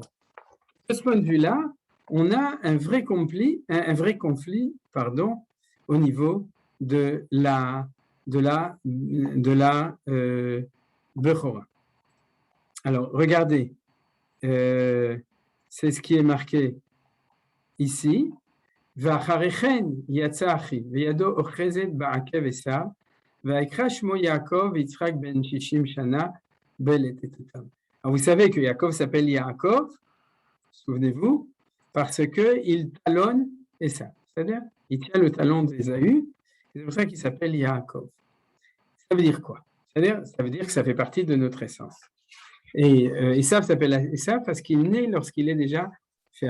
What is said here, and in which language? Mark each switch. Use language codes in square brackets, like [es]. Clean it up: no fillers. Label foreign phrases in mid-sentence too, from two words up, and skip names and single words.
[fr] De ce point de vue-là, on a un vrai conflit, au niveau de la Bechora. Alors, regardez, c'est ce qui est marqué ici. [he] ואחריכן יצא אחי, וידו אוחזת בעקב עשיו, ויקרא שמו יעקב, ויצחק בן 60 שנה בלטתותם. [fr] Alors vous savez que Yaakov s'appelle Yaakov, souvenez-vous, parce qu'il talonne Esav, c'est-à-dire il tient le talon d'Ésaü, c'est pour ça qu'il s'appelle Yaakov. Ça veut dire quoi? Ça veut dire que ça fait partie de notre essence. Et Esav s'appelle Esav parce qu'il naît lorsqu'il est déjà fait.